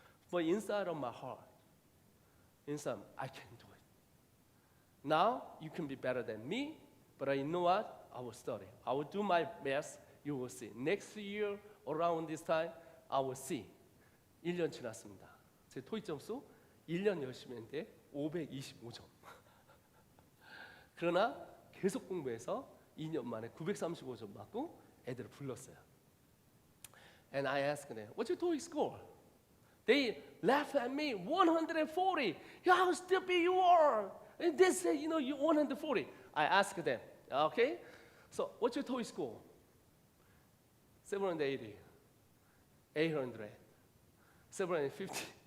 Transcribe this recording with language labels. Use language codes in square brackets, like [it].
[en] But inside of my heart, inside, I can do it. Now, you can be better than me, but you know what? I will study. I will do my best. You will see. Next year, around this time, I will see. [ko] 1년 지났습니다. 제 토익 점수 1년 열심히 했는데 525점. 그러나 계속 공부해서 2년 만에 935점 받고 애들을 불렀어요. [en] And I asked them, what's your TOEIC score? They laughed at me, 140. How stupid you are. And they say, you 140. I asked them, okay, so what's your TOEIC score? 780, 800, 750.